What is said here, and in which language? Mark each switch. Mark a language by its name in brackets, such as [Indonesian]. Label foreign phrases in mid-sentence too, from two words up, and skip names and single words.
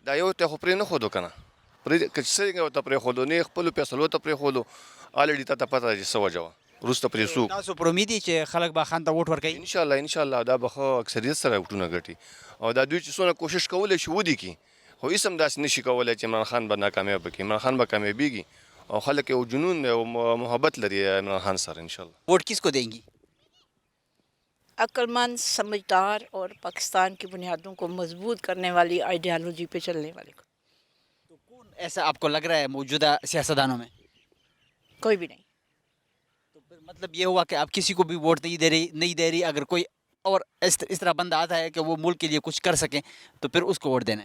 [Pashto] دا یو ته خو پرې نه ښودو که نه پرې که څنګه ورته پرېښودو نه یې خپلو فیصلو ته پرېښودو الرېډي تا ته پته ده چې څه وجه وه وروسته پرې څوک. تاسو پر امید یې چې خلک به خان ته ووټ ورکوي؟ انشاءالله دا به ښه اکثریت سره ووټونه ګټي او دا دوی چې څونه کوشش کولی شي ودي کړي خو هېڅ هم داسې نشي کولی چې عمران خان به ناکامیابه کړي. عمران خان به کامیابېږي او خلک یو جنون او محبت لري عمران خان سره انشاءالله. [Urdu] ووٹ کس کو دیں گی؟ عقل مند، سمجھدار اور پاکستان کی بنیادوں کو مضبوط کرنے والی آئیڈیالوجی پہ چلنے والے کو. تو کون ایسا آپ کو لگ رہا ہے موجودہ سیاستدانوں میں؟ کوئی بھی نہیں. تو پھر مطلب یہ ہوا کہ آپ کسی کو بھی ووٹ نہیں دے رہی، اگر کوئی اور اس طرح بندہ آتا ہے کہ وہ ملک کے لیے کچھ کر سکیں تو پھر اس کو ووٹ دینا ہے؟